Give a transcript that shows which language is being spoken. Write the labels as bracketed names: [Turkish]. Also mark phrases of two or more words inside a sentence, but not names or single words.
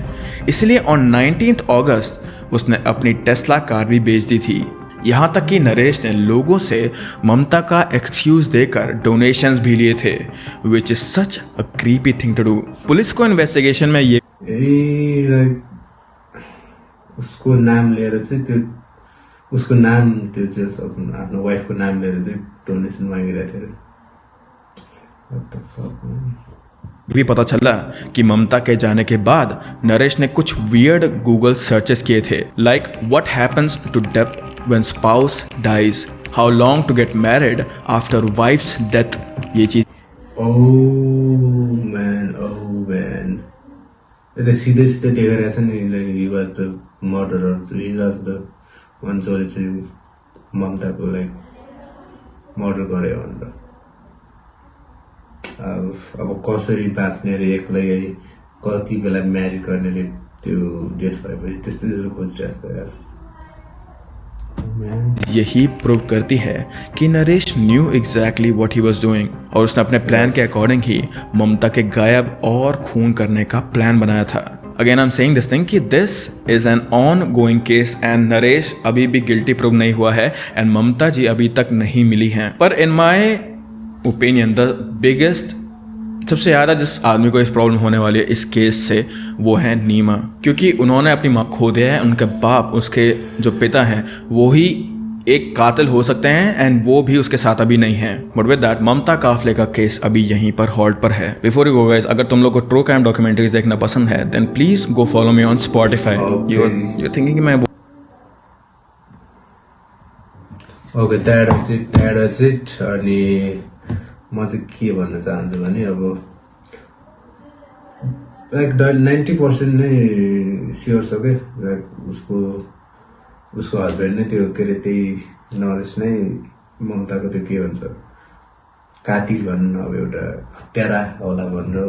[Hindi] इसलिए ऑन 19 अगस्त उसने अपनी टेस्ला कार भी बेच दी थी। यहाँ तक कि नरेश ने लोगों से ममता का एक्सक्यूज देकर डोनेशंस भी लिए थे, [English] which is such a creepy thing to do. [Hindi] पुलिस को इन्वेस्टिगेशन में ये [Nepali] उसको नाम लिएर चाहिँ त्यो उसको नाम त्यो चाहिँ आफ्नो वाइफको नाम लिएर चाहिँ डोनेसन मागिरहेको थियो। [Hindi] भी पता चला कि ममता के जाने के बाद नरेश ने कुछ [English] weird Google searches [Hindi] किए थे, [English] like what happens to death when spouse dies, how long to get married after wife's death, [Hindi] ये चीज। [English] oh man [Nepali] त्यो सीधे देखेर छ नि, [English] like he was the murderer, he was the one [Nepali] जसले चाहिँ ममताको लाइक मर्डर गर्यो भनेर। अब कसरी बाँच्ने रे एक्लै, कति बेला म्यारिड गर्नेले त्यो डेट भएपछि त्यस्तो खोजिरहेको यार। [Hindi] यही प्रूव करती है कि नरेश [English] knew exactly what he was doing [Hindi] और उसने अपने प्लान के अकॉर्डिंग ही ममता के गायब और खून करने का प्लान बनाया था। [English] again I am saying this thing [Hindi] कि [English] this is an on going case and [Hindi] नरेश अभी भी गिल्टी प्रूव नहीं हुआ है एंड ममता जी अभी तक नहीं मिली हैं। पर [English] in my opinion the biggest, [Hindi] सबसे ज़्यादा जिस आदमी को इस प्रॉब्लम होने वाली है इस केस से, वो है नीमा, क्योंकि उन्होंने अपनी माँ खो दिया है। उनके बाप, उसके जो पिता हैं, वो ही एक कातिल हो सकते हैं एंड वो भी उसके साथ अभी नहीं है। [English] but with that [Hindi] ममता काफले का केस अभी यहीं पर हॉल्ट पर है। [English] before you go guys, [Hindi] अगर तुम लोग को [English] true crime documentaries [Hindi] देखना पसंद है [English] then please go follow me on Spotify. you thinking [Hindi] कि मैं [English] okay that it. [Nepali] अनि म चाहिँ के भन्न चाहन्छु भने अब लाइक 90% नै स्योर छ के, लाइक उसको हस्बेन्ड नै त्यो के अरे त्यही नरेश नै ममताको त्यो के भन्छ कातिल भन्नु, अब एउटा हत्यारा होला भनेर।